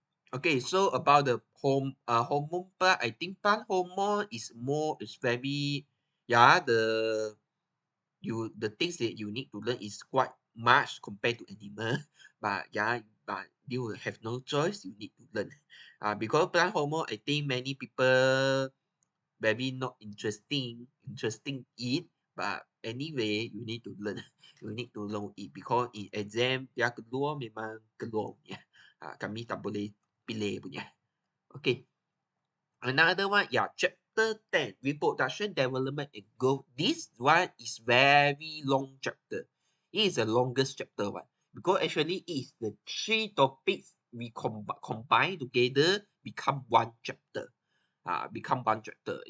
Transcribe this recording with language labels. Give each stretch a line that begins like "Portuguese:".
English: Okay, so about the hormone part, I think plant hormone is very yeah the things that you need to learn is quite much compared to animal, but yeah, but you will have no choice. You need to learn, because plant hormone. I think many people very not interesting it, but anyway you need to learn. You need to learn it because in exam
Malay: dia keluar memang keluar punya. Kami tak boleh pilih punya.
English: Okay. Another one, yeah, chapter 10, reproduction, development, and growth. This one is very long chapter. It is the longest chapter one because actually it is the three topics we combine together become one chapter. Become one chapter.